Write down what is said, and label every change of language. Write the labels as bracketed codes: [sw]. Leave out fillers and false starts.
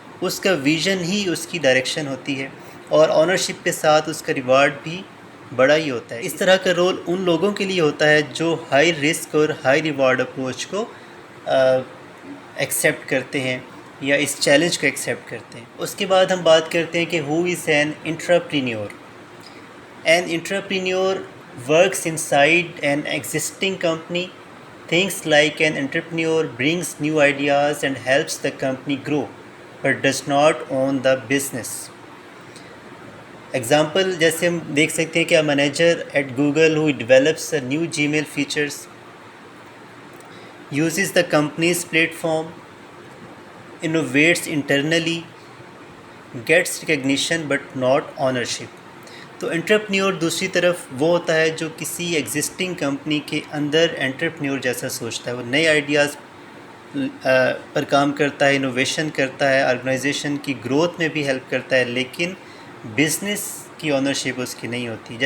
[ur] اس کا vision he اس کی direction ہوتی ہے، اور آنرشپ کے ساتھ اس کا ریوارڈ بھی بڑا ہی ہوتا ہے. اس طرح کا رول ان لوگوں کے لیے ہوتا ہے جو ہائی رسک اور ہائی ریوارڈ اپروچ کو ایکسیپٹ کرتے ہیں، یا اس چیلنج کو ایکسیپٹ کرتے ہیں. اس کے بعد ہم بات کرتے ہیں کہ ہو is an entrepreneur. [en] An entrepreneur works inside an existing company. Thinks like an entrepreneur, brings new ideas and helps the company grow, but does not own the business. Example, [ur] جیسے ہم دیکھ سکتے ہیں کہ [en] a manager at Google who develops a new Gmail features, uses the company's platform, innovates internally, gets recognition but not ownership. [ur] تو entrepreneur دوسری طرف وہ ہوتا ہے جو کسی ایگزسٹنگ کمپنی کے اندر انٹرپرینیور جیسا سوچتا ہے. وہ نئے آئیڈیاز پر کام کرتا ہے، انوویشن کرتا ہے، آرگنائزیشن کی گروتھ میں بھی ہیلپ کرتا ہے، لیکن بزنس کی اونرشپ اس کی نہیں ہوتی.